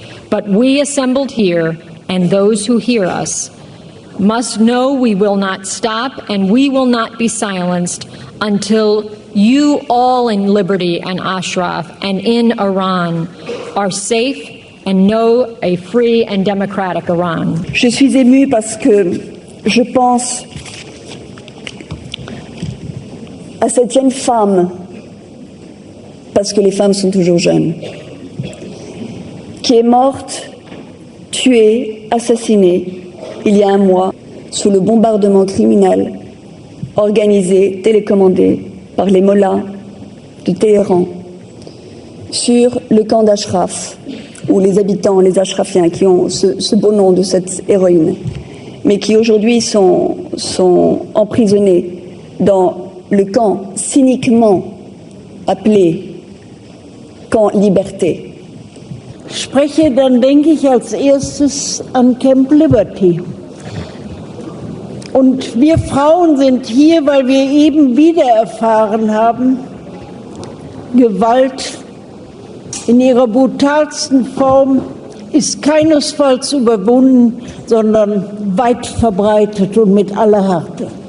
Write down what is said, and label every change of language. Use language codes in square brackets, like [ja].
[en] But we assembled here and those who hear us must know we will not stop and we will not be silenced until you all in Liberty and Ashraf and in Iran are safe and know a free and democratic Iran. [fr] Je suis émue parce que je pense à cette jeune femme, parce que les femmes sont toujours jeunes, qui est morte, tuée, assassinée il y a un mois sous le bombardement criminel organisé, télécommandé par les mollahs de Téhéran sur le camp d'Ashraf, où les habitants, les Ashrafiens, qui ont ce beau nom de cette héroïne, mais qui aujourd'hui sont emprisonnés dans le camp cyniquement appelé Camp Liberté. [de] Spreche, dann denke ich als erstes an Camp Liberty. Und wir Frauen sind hier, weil wir eben wieder erfahren haben, Gewalt in ihrer brutalsten Form ist keinesfalls überwunden, sondern weit verbreitet und mit aller Härte.